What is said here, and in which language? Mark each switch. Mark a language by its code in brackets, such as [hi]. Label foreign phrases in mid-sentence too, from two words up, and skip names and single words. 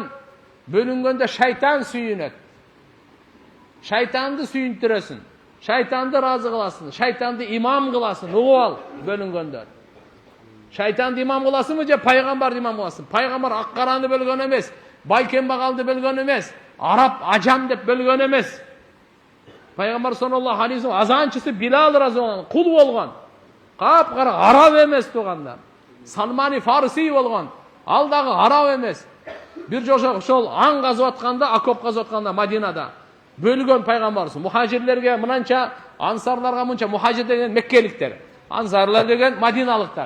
[ky] Бөлүнгөндө шайтан сүйүнөт. Шайтанды сүйүндүрөсүн. Шайтанды разы кыласың, шайтанды имам кыласың, угуп ал бөлүнгөндөр. Шайтанды имам кыласыңбы же пайгамбарды имам кыласың? Пайгамбар ак караны бөлгөн эмес, байкембагалды бөлгөн эмес, араб ажам деп бөлгөн эмес. Пайгамбар [ar] صلى الله عليه وسلم [ky] азанчысы Билал [ar] رضي الله عنه [ky] кул болгон. Капкара араб эмес туугандар. Салмани Фарси болгон. Ал дагы араб эмес. Бир жошо ошол аң казып атканда, окоп казып атканда Мадинада бөлгөн пайгамбарыбыз. Мухажирлерге мынанча, ансарларга мынча, мухажир деген меккеликтер, ансарлар деген мадиналыктар.